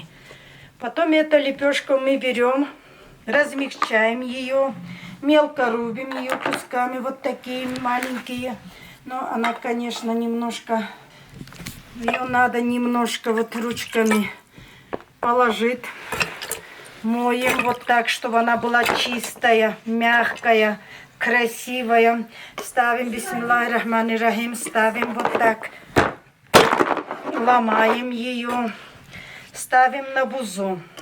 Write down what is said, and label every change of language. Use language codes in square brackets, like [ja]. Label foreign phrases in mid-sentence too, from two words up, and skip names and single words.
[ru] Потом эту лепешку мы берем, размягчаем ее, мелко рубим ее кусками, вот такие маленькие. Но она, конечно, немножко, ее надо немножко вот ручками положить. Моем вот так, чтобы она была чистая, мягкая, красивая. Ставим, [ar] بسم الله الرحمن الرحيم, [ru] ставим вот так, ломаем ее, ставим на бузу.